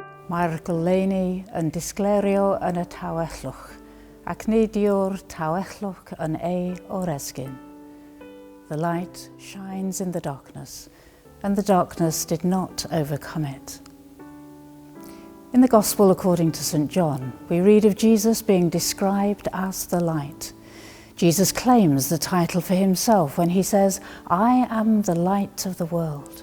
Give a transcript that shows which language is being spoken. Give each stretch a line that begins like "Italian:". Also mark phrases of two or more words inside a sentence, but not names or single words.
Welsh: Mae'r goleuni yn disglerio yn y tawellwch, ac nid yw'r tawellwch yn ei oresgyn.
English: The light shines in the darkness, and the darkness did not overcome it. In the Gospel according to St. John, we read of Jesus being described as the light. Jesus claims the title for himself when he says, "I am the light of the world."